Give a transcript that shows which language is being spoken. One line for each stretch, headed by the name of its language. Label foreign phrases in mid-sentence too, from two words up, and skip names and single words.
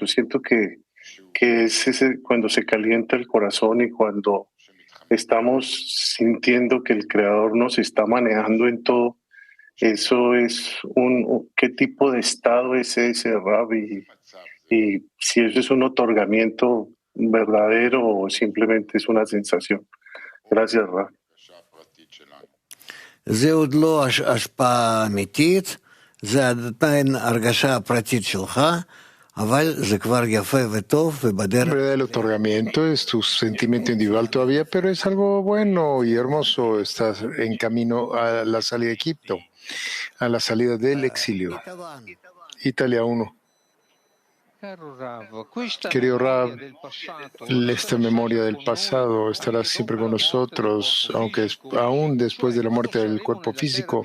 Spanish: Siento que es cuando se calienta el corazón y cuando estamos sintiendo que el Creador nos está manejando en todo. Eso es ¿qué tipo de estado es ese, Rab? Y si eso es un otorgamiento verdadero o simplemente es una sensación. Gracias, Rab.
Hebrew: זה עוד לא השפעה אמיתית, זה עדיין הרגשה פרטית שלך, אבל זה כבר יפה וטוב ובדרך.
Spanish: El otorgamiento es tu sentimiento individual todavía, pero es algo bueno y hermoso. Estás en camino a la salida de Egipto, a la salida del exilio. Italia 1. Querido Rav, esta memoria del pasado estará siempre con nosotros, aún después de la muerte del cuerpo físico.